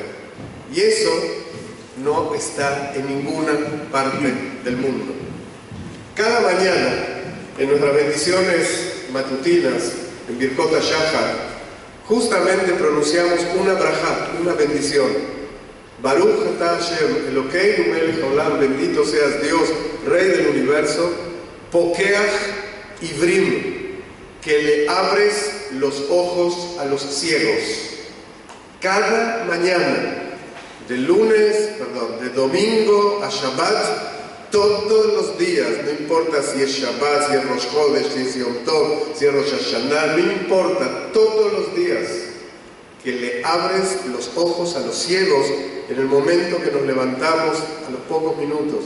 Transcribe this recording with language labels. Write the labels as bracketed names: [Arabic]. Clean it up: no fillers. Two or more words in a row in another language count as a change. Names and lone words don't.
[Spanish] Y eso no está en ninguna parte del mundo. Cada mañana, en nuestras bendiciones matutinas, en Birkot HaShachar, justamente pronunciamos una brajá, una bendición. [Hebrew] ברוך אתה השם אלוקינו מלך העולם, [Spanish] bendito seas Dios, Rey del universo, [Hebrew] פוקח עורים, [Spanish] que le abres los ojos a los ciegos. Cada mañana, de domingo a Shabbat, todos los días, no importa si es Shabbat, si es Rosh Chodesh, si es Yom Tov, si es Rosh Hashanah, no importa, todos los días, que le abres los ojos a los ciegos en el momento que nos levantamos a los pocos minutos.